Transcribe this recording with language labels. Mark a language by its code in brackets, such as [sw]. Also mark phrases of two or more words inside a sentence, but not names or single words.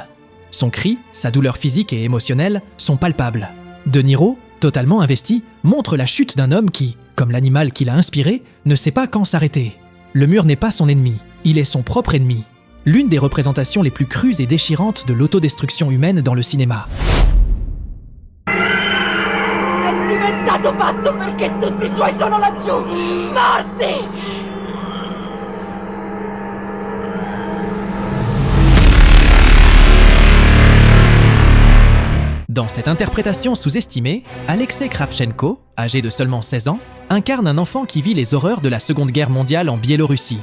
[fr] Son cri, sa douleur physique et émotionnelle sont palpables. De Niro, totalement investi, montre la chute d'un homme qui, comme l'animal qui l'a inspiré, ne sait pas quand s'arrêter. Le mur n'est pas son ennemi, il est son propre ennemi. L'une des représentations les plus crues et déchirantes de l'autodestruction humaine dans le cinéma. [it] È diventato pazzo perché tutti i suoi sono laggiù, morti! [fr] Dans cette interprétation sous-estimée, Alexei Kravchenko, âgé de seulement 16 ans, incarne un enfant qui vit les horreurs de la Seconde Guerre mondiale en Biélorussie.